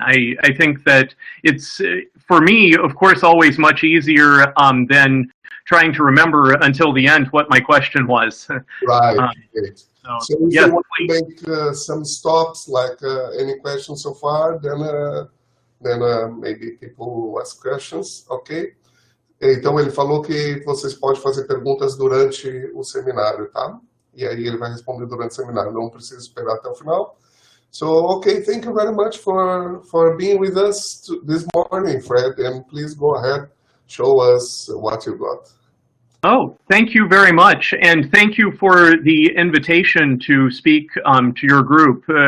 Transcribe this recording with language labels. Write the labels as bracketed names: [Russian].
[English] I think that it's, for me, of course, always much easier than trying to remember until the end what my question was. Right. So if yes, you want to make some stops, like any questions so far, then maybe people will ask questions, ok? [Portuguese] Então ele falou que vocês podem fazer perguntas durante o seminário, tá? E aí ele vai responder durante o seminário, não precisa esperar até o final. [English] So, okay, thank you very much for being with us this morning, Fred, and please go ahead, show us what you got. Oh, thank you very much, and thank you for the invitation to speak to your group.